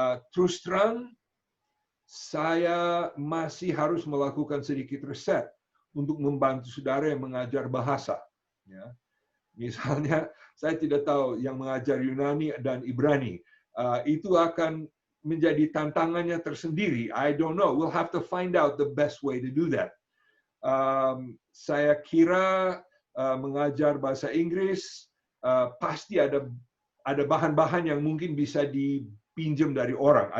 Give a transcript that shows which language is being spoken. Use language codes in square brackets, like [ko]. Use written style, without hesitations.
[id] Terus terang, saya masih harus melakukan sedikit riset untuk membantu saudara yang mengajar bahasa. Ya. Misalnya, saya tidak tahu yang mengajar Yunani dan Ibrani. Itu akan menjadi tantangannya tersendiri. [en] I don't know. We'll have to find out the best way to do that. [id] Saya kira mengajar bahasa Inggris pasti ada bahan-bahan yang mungkin bisa dipinjam dari orang.